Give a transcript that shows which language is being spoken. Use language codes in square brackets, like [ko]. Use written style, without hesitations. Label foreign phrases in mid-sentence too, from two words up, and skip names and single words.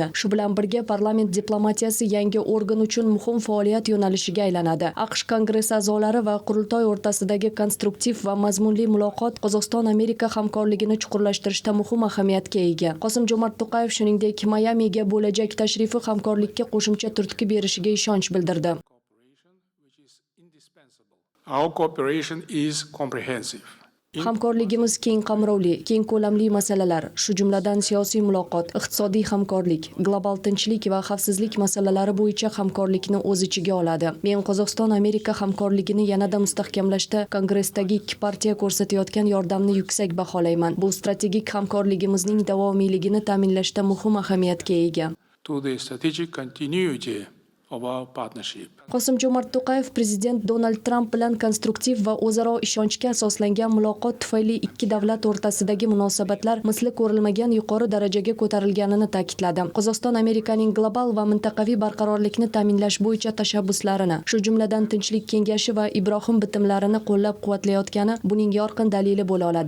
[uz] Shu bilan birga parlament diplomatiyasi yangi organ uchun muhim faoliyat yo'nalishiga aylanadi. AQSh Kongressi a'zolari va qurultoy o'rtasidagi konstruktiv va mazmunli muloqot Qozog'iston-Amerika hamkorligini chuqurlashtirishda muhim ahamiyatga ega. Qosim-Jomart To'qayev shuningdek Mayamiga bo'lajak tashrifi hamkorlikka qo'shimcha turtki berishiga ishonch bildirdi. [en] Our cooperation is comprehensive. [uz] Hamkorligimiz keng qamrovli, keng ko'lamli masalalar, shu jumladan siyosiy muloqot, iqtisodiy hamkorlik, global tinchlik va xavfsizlik masalalari bo'yicha hamkorlikni o'z ichiga oladi. Men Qozog'iston-Amerika hamkorligini yanada mustahkamlashda Kongressdagi ikki partiya ko'rsatayotgan yordamni yuksak baholayman. Bu strategik hamkorligimizning davomiyligini ta'minlashda muhim ahamiyatga ega. [en] To the strategic continuity of our partnership. [uz] Qosim-Jomart To'qayev prezident Donald Trump bilan konstruktiv va o'zaro ishonchga asoslangan muloqot tufayli ikki davlat o'rtasidagi munosabatlar misli ko'rilmagan yuqori darajaga ko'tarilganini ta'kidladi. Qozog'iston Amerikaning global va mintaqaviy barqarorlikni ta'minlash bo'yicha tashabbuslarini, shu jumladan Tinchlik kengashi va Ibrohim bitimlarini qo'llab-quvvatlayotgani buning yorqin dalili bo'la oladi.